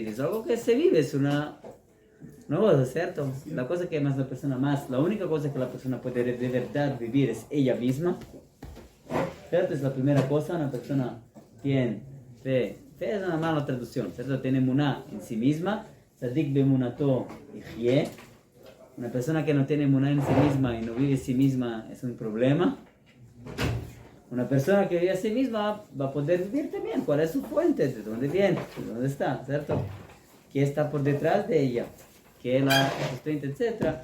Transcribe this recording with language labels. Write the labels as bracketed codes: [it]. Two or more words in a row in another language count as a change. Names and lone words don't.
[es] Es algo que se vive, es una cosa, ¿cierto? La cosa que más la persona la única cosa que la persona puede de verdad vivir es ella misma. ¿Cierto? Es la primera cosa, una persona tiene fe. Fe es una mala traducción, ¿cierto? Tiene emuná en sí misma. [he] צדיק באמונתו יחיה. [es] Una persona que no tiene emuná en sí misma y no vive en sí misma es un problema. Una persona que vive a sí misma va a poder vivir también. ¿Cuál es su fuente? ¿De dónde viene? ¿De dónde está? ¿Cierto? ¿Qué está por detrás de ella? ¿Qué la sustenta? Etcétera.